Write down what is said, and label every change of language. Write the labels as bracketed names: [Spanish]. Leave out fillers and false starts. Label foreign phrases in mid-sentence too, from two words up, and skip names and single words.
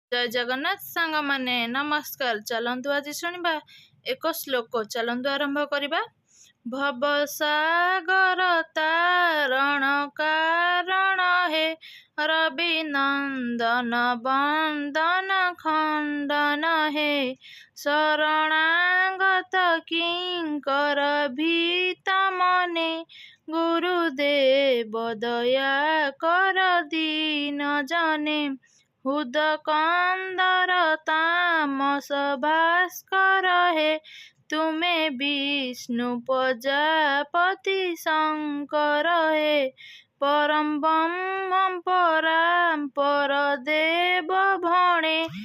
[Odia] ଜୟ ଜଗନ୍ନାଥ ସାଙ୍ଗ ମାନେ ନମସ୍କାର। ଚାଲନ୍ତୁ ଆଜ ଶୁଣିବା ଏକ ଶ୍ଳୋକ। ଚାଲନ୍ତୁ ଆରମ୍ଭ କରିବା। [Sanskrit] भवसागर तारण कारण हे रवि नंदन बंदन खंडन हे शरणागत किंकर भीत मने गुरुदेव दया कर दीन जने हुद कंदर तामस भास्कर हे तुमे विष्णु प्रजापति शंकर हे परम ब्रह्म परापर देव भणे